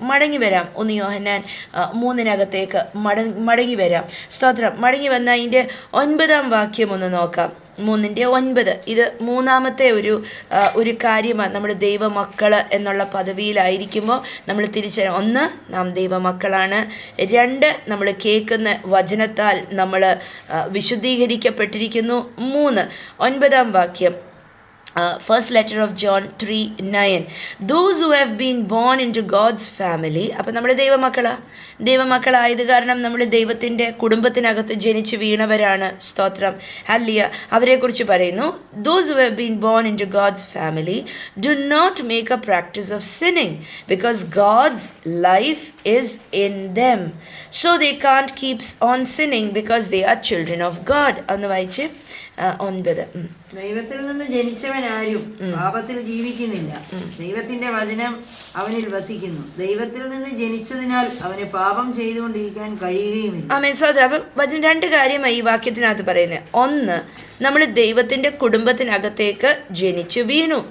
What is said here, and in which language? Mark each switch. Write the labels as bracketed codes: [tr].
[ml] മടങ്ങി വരാം, 1 യോഹന്നാൻ 3-നകത്തേക്ക് മടങ്ങി വരാം. സ്തോത്രം. മടങ്ങി വന്ന അതിൻ്റെ 9-ാം വാക്യം ഒന്ന് നോക്കാം. 3:9. ഇത് മൂന്നാമത്തെ ഒരു കാര്യമാണ്. നമ്മൾ ദൈവമക്കൾ എന്നുള്ള പദവിയിലായിരിക്കുമ്പോൾ നമ്മൾ തിരിച്ചറിയാം, 1, നാം ദൈവമക്കളാണ്. 2, നമ്മൾ കേൾക്കുന്ന വചനത്താൽ നമ്മൾ വിശുദ്ധീകരിക്കപ്പെട്ടിരിക്കുന്നു. [en] 3, [ml] 9-ാം വാക്യം, [en] first letter of John 3:9. Those who have been born into God's family. [ml] അപ്പം നമ്മൾ ദൈവമക്കളായത് കാരണം നമ്മൾ ദൈവത്തിൻ്റെ കുടുംബത്തിനകത്ത് ജനിച്ച് വീണവരാണ്. സ്തോത്രം, ഹല്ലേലൂയ. അവരെക്കുറിച്ച് പറയുന്നു, [en] those who have been born into God's family do not make a practice of sinning because God's life is in them, so they can't keep on sinning because they are children of God. [ml] ഒന്ന് വായിച്ച് 9. ദൈവത്തിൽ നിന്ന് ജനിച്ചവനാരും പാപത്തിൽ ജീവിക്കുന്നില്ല. ദൈവത്തിന്റെ വചനം അവനിൽ വസിക്കുന്നു. ദൈവത്തിൽ നിന്ന് ജനിച്ചതിനാൽ അവന് പാപം ചെയ്തുകൊണ്ടിരിക്കാൻ കഴിയുകയുമില്ല. ആമേൻ. സഹോദരാ, അപ്പം വചനം 2 കാര്യമായി ഈ വാക്യത്തിനകത്ത് പറയുന്നത്. 1, നമ്മൾ ദൈവത്തിൻ്റെ കുടുംബത്തിനകത്തേക്ക് ജനിച്ചു വീണു.